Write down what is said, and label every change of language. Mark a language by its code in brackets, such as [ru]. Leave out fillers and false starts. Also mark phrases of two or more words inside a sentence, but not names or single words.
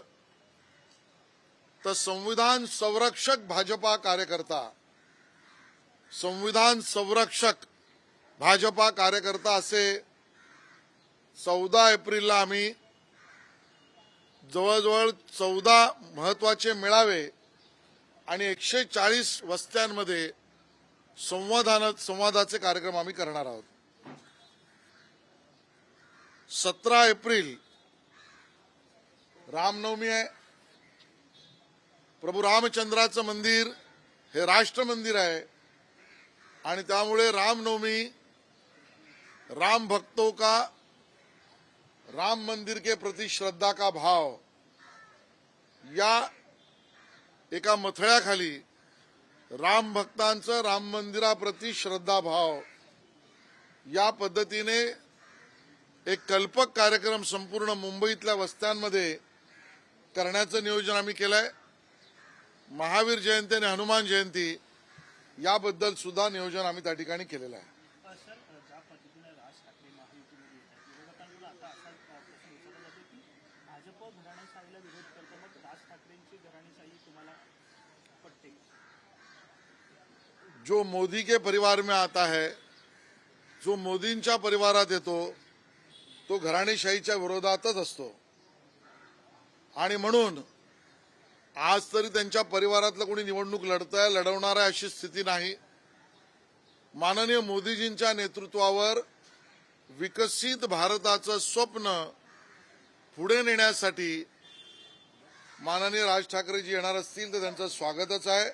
[mr] तर संविधान संरक्षक भाजपा कार्यकर्ता, संविधान संरक्षक भाजपा कार्यकर्ता असे 14 एप्रिलला आम्ही जवळजवळ 14 महत्वाचे मेळावे आणि 140 वस्त्यांमध्ये संवादाचे कार्यक्रम आम्ही करणार आहोत. 17 एप्रिल रामनवमी आहे. प्रभू रामचंद्राचं मंदिर हे राष्ट्र मंदिर आहे आणि त्यामुळे रामनवमी [hi] राम भक्तों का राम मंदिर के प्रति श्रद्धा का भाव [mr] या एका मथळ्याखाली राम भक्तांचं राम मंदिराप्रती श्रद्धा भाव या पद्धतीने एक कल्पक कार्यक्रम संपूर्ण मुंबईतल्या वस्त्यांमध्ये करण्याचं नियोजन आम्ही केलंय. महावीर जयंती आणि हनुमान जयंती याबद्दल सुद्धा नियोजन आम्ही त्या ठिकाणी केलेलं आहे. सर, ज्या पद्धतीने राज ठाकरे महायुतीमध्ये येत आहेत, विरोधकांना आता असा प्रश्न विचारला जातो की भाजप घराणेशाहीला विरोध करतं, मग राज ठाकरेंची घराणेशाही तुम्हाला पटते? [hi] जो मोदी के परिवार में आता है, [mr] जो मोदींच्या परिवारात येतो तो घराणेशाहीच्या विरोधातच असतो आणि म्हणून आज तरी त्यांच्या परिवारातलं कोणी निवडणूक लढवणार आहे अशी स्थिती नाही. माननीय मोदीजींच्या नेतृत्वावर विकसित भारताचं स्वप्न पुढे नेण्यासाठी माननीय राज ठाकरेजी येणार असतील तर त्यांचं स्वागतच आहे.